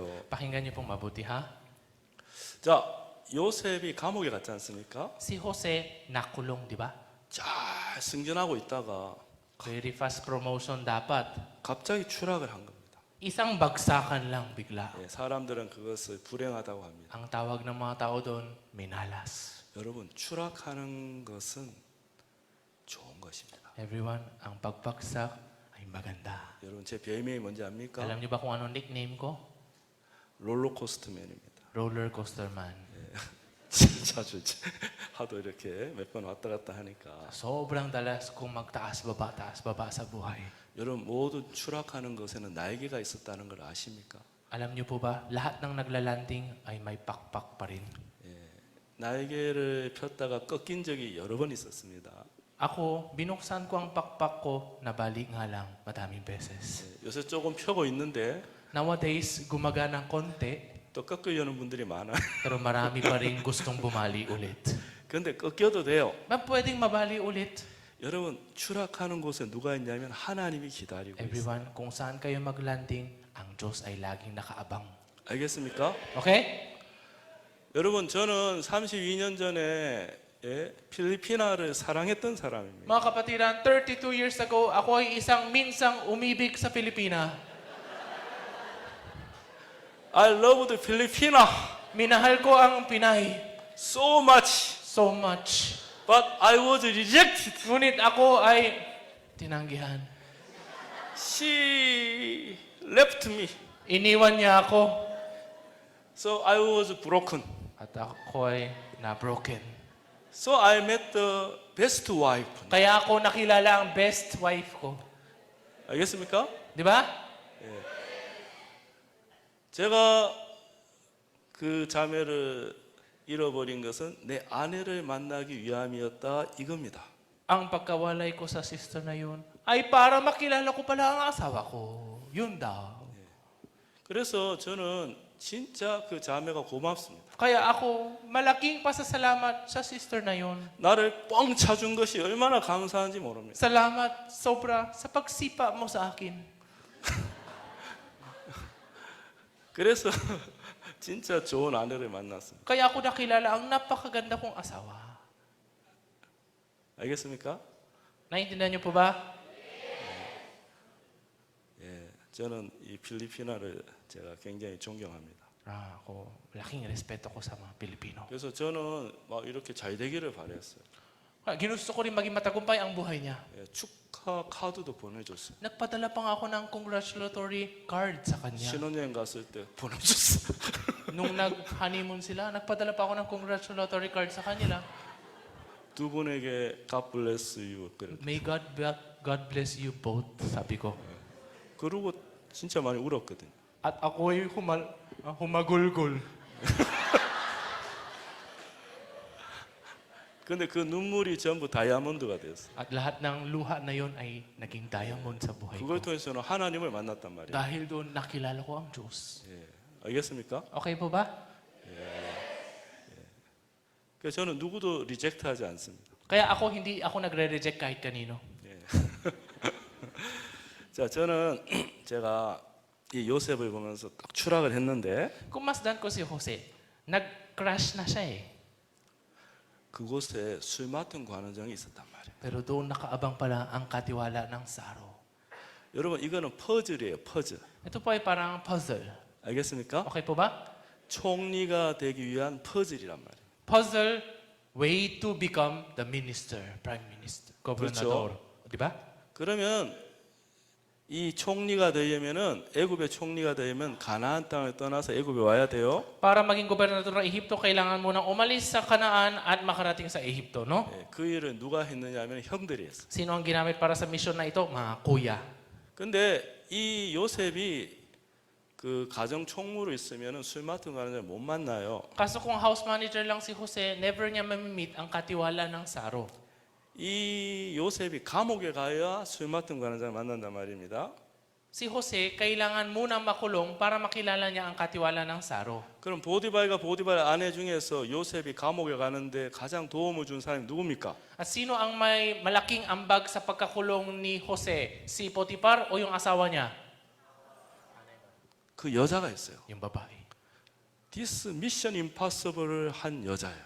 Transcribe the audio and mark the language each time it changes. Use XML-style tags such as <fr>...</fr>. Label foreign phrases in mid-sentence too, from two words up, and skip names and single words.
<tl>Pakinggan niyo pong mabuti ha.</tl> <ko>자, 요셉이 감옥에 갔지 않습니까?</ko> <tl>Si Jose nakulong, di ba?</tl> <ko>잘 승진하고 있다가</ko> <en>Very fast promotion dapat.</en> <ko>갑자기 추락을 한 겁니다.</ko> <tl>Isang bagsakan lang bigla.</tl> <ko>예, 사람들은 그것을 불행하다고 합니다.</ko> <tl>Ang tawag ng mga tao doon, minalas.</tl> <ko>여러분, 추락하는 것은 좋은 것입니다.</ko> <en>Everyone,</en> <tl>ang pagbagsak ay maganda.</tl> <ko>여러분, 제 별명이 뭔지 압니까?</ko> <tl>Alam niyo ba kung anong nickname ko?</tl> <ko>롤러코스터맨입니다.</ko> <en>Roller Coaster Man.</en> <ko>진짜 좋지. 하도 이렇게 몇 번 왔다 갔다 하니까.</ko> <tl>Sobrang dalas kong taas baba sa buhay.</tl> <ko>여러분 모두 추락하는 것에는 날개가 있었다는 걸 아십니까?</ko> <tl>Alam niyo po ba, lahat ng naglalanding ay may pakpak pa rin.</tl> <ko>날개를 폈다가 꺾인 적이 여러 번 있었습니다.</ko> <tl>Ako, binuksan ko ang pakpak ko, nabalik nga lang madaming beses.</tl> <ko>요새 조금 펴고 있는데</ko> <tl>Nowadays, gumagana ng konti,</tl> <ko>또 꺾으려는 분들이 많아요.</ko> <tl>pero marami pa rin gustong bumali ulit.</tl> <ko>근데 꺾여도 돼요.</ko> <tl>Ba pwedeng mabali ulit?</tl> <ko>여러분 추락하는 곳에 누가 있냐면 하나님이 기다리고 있어요.</ko> <en>Everyone,</en> <tl>kung saan kayo maglanding, ang Diyos ay laging nakaabang.</tl> <ko>알겠습니까?</ko> <en>Okay?</en> <ko>여러분 저는 32년 전에 필리피나를 사랑했던 사람입니다.</ko> <tl>Mga kapatiran, 32</tl> <en>years ago,</en> <tl>ako ay isang minsang umibig sa Pilipina.</tl> <en>I loved Filipina</en> <tl>Minahal ko ang Pinay</tl> <en>so much, so much. but I was rejected.</en> <tl>Ngunit ako ay tinanggihan.</tl> <en>She left me,</en> <tl>Iniwan niya ako</tl> <en>so I was broken.</en> <tl>at ako ay na-broken.</tl> <en>So I met the best wife.</en> <tl>Kaya ako nakilala ang</tl> <en>best wife</en> <tl>ko.</tl> <ko>알겠습니까?</ko> <tl>Di ba?</tl> <ko>제가 그 자매를 잃어버린 것은 내 아내를 만나기 위함이었다 이겁니다.</ko> <tl>Ang pagkawalay ko sa sister na yun ay para makilala ko pala ang asawa ko. Yun daw.</tl> <ko>그래서 저는 진짜 그 자매가 고맙습니다.</ko> <tl>Kaya ako, malaking pasasalamat sa sister na yun.</tl> <ko>나를 뻥 차준 것이 얼마나 감사한지 모릅니다.</ko> <tl>Salamat sobra sa pagsipa mo sa akin.</tl> <ko>그래서 진짜 좋은 아내를 만났습니다.</ko> <tl>Kaya ako nakilala ang napakaganda kong asawa.</tl> <ko>알겠습니까?</ko> <tl>Naintindihan niyo po ba?</tl> <ko>예, 저는 이 필리피나를 제가 굉장히 존경합니다.</ko> <tl>Ako, laking respeto ko sa mga Pilipino.</tl> <ko>그래서 저는 막 이렇게 잘 되기를 바랬어요.</ko> <tl>Kaya ginusto ko rin maging matagumpay ang buhay niya.</tl> <ko>예, 축하 카드도 보내줬어요.</ko> <tl>Nagpadala pa nga ako ng</tl> <en>congratulatory card</en> <tl>sa kanya.</tl> <ko>신혼여행 갔을 때 보내줬어요.</ko> <tl>Nung nag-honeymoon sila, nagpadala pa ako ng</tl> <en>congratulatory card</en> <tl>sa kanila.</tl> <ko>두 분에게</ko> <en>God bless you. May God bless you both,</en> <tl>sabi ko.</tl> <ko>그러고 진짜 많이 울었거든요.</ko> <tl>At ako'y humagulgol.</tl> <ko>근데 그 눈물이 전부 다이아몬드가 됐어요.</ko> <tl>At lahat ng luha na yon ay naging diamond sa buhay</tl> <ko>그걸</ko> <tl>ko.</tl> <ko>통해서는 하나님을 만났단 말이에요.</ko> <tl>Dahil doon nakilala ko ang Diyos.</tl> <ko>예, 알겠습니까?</ko> <tl>Okay po ba?</tl> <ko>그래서 저는 누구도 리젝트하지 않습니다.</ko> <tl>Kaya ako, hindi ako nagre-reject kahit kanino.</tl> <ko>자, 저는 제가 이 요셉을 보면서 딱 추락을 했는데</ko> <tl>Kung masdan ko si Jose, nag-crash na siya eh.</tl> <ko>그곳에 술 맡은 관원장이 있었단 말이에요.</ko> <tl>Pero doon nakaabang pala ang katiwala ng Saro.</tl> <ko>여러분 이거는 퍼즐이에요. 퍼즐.</ko> <tl>Ito po ay parang puzzle.</tl> <ko>알겠습니까?</ko> <tl>Okay po ba?</tl> <ko>총리가 되기 위한 퍼즐이란 말이에요.</ko> <en>Puzzle, way to become the minister, prime minister,</en> <tl>gobernador. Di ba?</tl> <ko>그러면 이 총리가 되려면은 애굽의 총리가 되려면 가나안 땅을 떠나서 애굽에 와야 돼요.</ko> <tl>Para maging gobernador ng Ehipto, kailangan mo nang umalis sa Kanaan at makarating sa Ehipto, no?</tl> <ko>예, 그 일을 누가 했느냐 하면 형들이 했어요.</ko> <tl>Sino ang ginamit para sa mission na ito? Mga kuya.</tl> <ko>근데 이 요셉이 그 가정 총무로 있으면은 술 맡은 관원장을 못 만나요.</ko> <tl>Kaso kung</tl> <en>house manager</en> <tl>lang si Jose, never niya mamimit ang katiwala ng Saro.</tl> <ko>이 요셉이 감옥에 가야 술 맡은 관원장을 만난단 말입니다.</ko> <tl>Si Jose, kailangan munang makulong para makilala niya ang katiwala ng Saro.</tl> <ko>그럼 보디발과 보디발 아내 중에서 요셉이 감옥에 가는데 가장 도움을 준 사람이 누굽니까?</ko> <tl>At sino ang may malaking ambag sa pagkakulong ni Jose? Si Potiphar o yung asawa niya?</tl> <ko>그 여자가 있어요.</ko> <tl>Yung babae.</tl> <ko>This Mission Impossible을 한 여자예요.</ko>